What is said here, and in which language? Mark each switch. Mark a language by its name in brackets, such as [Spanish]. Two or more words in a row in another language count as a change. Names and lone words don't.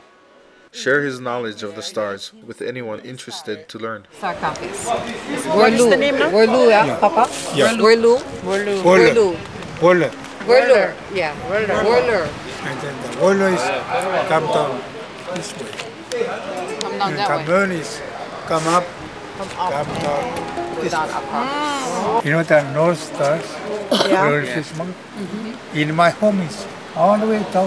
[English] Share his knowledge of the stars with anyone interested to learn. Star compass. What is the name now? Whirloo, yeah, Papa? Yeah. Whirloo? Whirloo. Whirler. Whirler. Yeah, whirler. And then the whirler is come down this way. Come down And that way. Cameroon is come up, Come up. come down. Go down up. You know the North Stars, Yeah. Royal Fish Monk? In my home is all the way down.